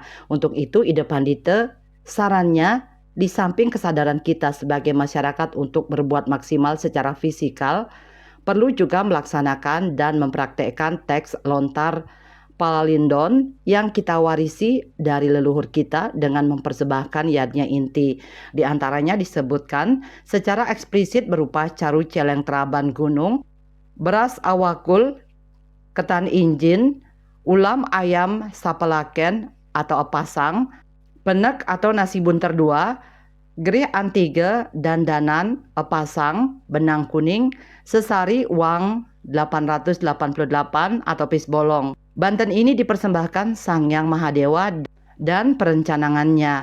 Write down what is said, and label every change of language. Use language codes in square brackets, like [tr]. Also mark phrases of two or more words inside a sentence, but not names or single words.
[id] Untuk itu, ide Pandita, sarannya, di samping kesadaran kita sebagai masyarakat untuk berbuat maksimal secara fisikal, perlu juga melaksanakan dan mempraktekkan teks lontar Palindon yang kita warisi dari leluhur kita dengan mempersembahkan yadnya inti. Di antaranya disebutkan secara eksplisit berupa caru celeng teraban gunung, beras awakul, ketan injin, ulam ayam sapelaken atau pasang, penek atau nasi bunter dua, gerih antiga dan danan, pasang, benang kuning, sesari uang 888 atau pisbolong. Banten ini dipersembahkan Sang Yang Mahadewa dan perencanangannya.